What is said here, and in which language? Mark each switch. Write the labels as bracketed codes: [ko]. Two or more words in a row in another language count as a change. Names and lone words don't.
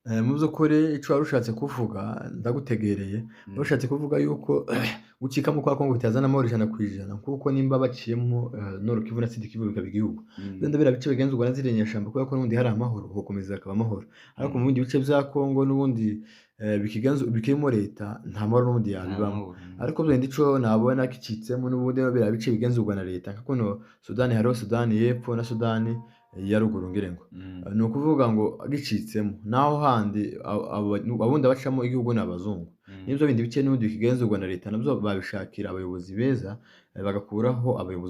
[rn] Mu by'ukuri ico wari ushatse kuvuga ndagutegereye, wari ushatse kuvuga yuko gucikamo kwa Kongo bitazana amahoro ijana kw'ijana kuko nimba baciyemwo Nord Kivu na Sud Kivu bikaba igihugu. Wenda biriya bice bigenzurwa na ziriya nyeshamba kubera ko n'ubundi hari amahoro, hokomeza hakaba amahoro. Ariko mu bindi bice vya Kongo n'ubundi bikirimo leta nta mahoro n'ubundi nta yabibamwo. mahoro. Ariko wenda ico nabona gicitsemo n'ubundi biriya bice bigenzurwa na leta nka kuno Sudani hariho Sudani y'Epfo na Sudani ya ruguru ngira ngo. Ni ukuvuga ngo gicitsemo naho handi abundi abacamo igihugu ni abazungu. N'ivyo bindi bice n'ubundi bikigenzurwa na leta navyo babishakira abayobozi beza, bagakuraho abayobozi.